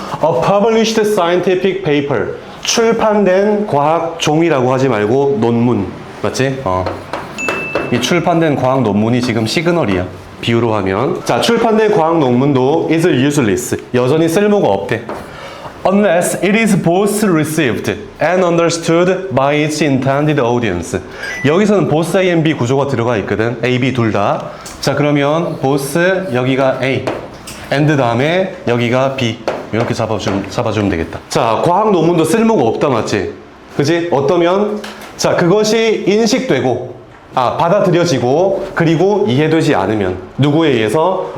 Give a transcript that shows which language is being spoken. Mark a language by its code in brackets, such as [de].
[en] A published scientific paper. [ko] 출판된 과학 종이라고 하지 말고 논문. 맞지? 이 출판된 과학 논문이 지금 시그널이야. 비유로 하면. 자, 출판된 과학 논문도 [en] is useless. [ko] 여전히 쓸모가 없대. [en] Unless it is both received and understood by its intended audience. [ko] 여기서는 both A and B 구조가 들어가 있거든. A, B 둘 다. 자, 그러면 both 여기가 A. and 다음에 여기가 B. 이렇게 잡아주면 되겠다. 자, 과학 논문도 쓸모가 없다, 맞지? 그지? 어떠면? 자, 그것이 인식되고, 받아들여지고, 그리고 이해되지 않으면. 누구에 의해서?